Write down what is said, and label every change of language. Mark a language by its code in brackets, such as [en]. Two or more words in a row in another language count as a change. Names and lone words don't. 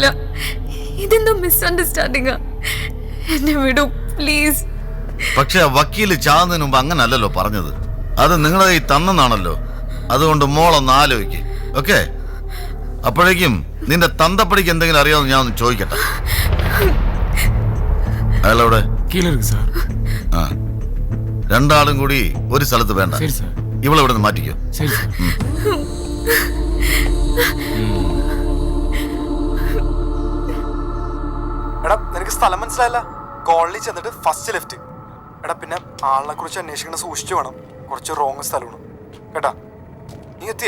[ml] ഇതെന്തോ മിസ്അണ്ടർസ്റ്റാൻഡിങ്ങാ. എന്നെ വിടൂ പ്ലീസ്. പക്ഷെ ആ വക്കീല് ചാകുന്നതിന് മുമ്പ് അങ്ങനെ അല്ലല്ലോ പറഞ്ഞത്. അത് നിങ്ങളെ കൈ തന്നെന്നാണല്ലോ. അതുകൊണ്ട് മോളൊന്ന് ആലോചിക്ക്. ഓക്കെ? അപ്പോഴേക്കും നിന്റെ തന്തപ്പടിക്ക് എന്തെങ്കിലും അറിയാമെന്ന് ഞാൻ ഒന്ന് ചോദിക്കട്ടെ. അയാളെവിടെ? [ta] கீழே இருக்கு சார். [ml] ആ, രണ്ടാളും കൂടി ഒരു സ്ഥലത്ത് വേണ്ട. [ta] சரி சார். [ml] ഇവളെവിടെ നിന്ന് മാറ്റിക്കോ. [ta] சரி சார். [ml] എടാ നിനക്ക് സ്ഥലം മനസ്സിലായല്ല? കോളനി ചെന്നിട്ട് [en] first left. [ml] എടാ പിന്നെ ആളിനെ കുറിച്ച് അന്വേഷിക്കണം, സൂക്ഷിച്ചു വേണം. കുറച്ച് റോങ് സ്ഥലമാണ് കേട്ടാ. നീ എത്തിയാ?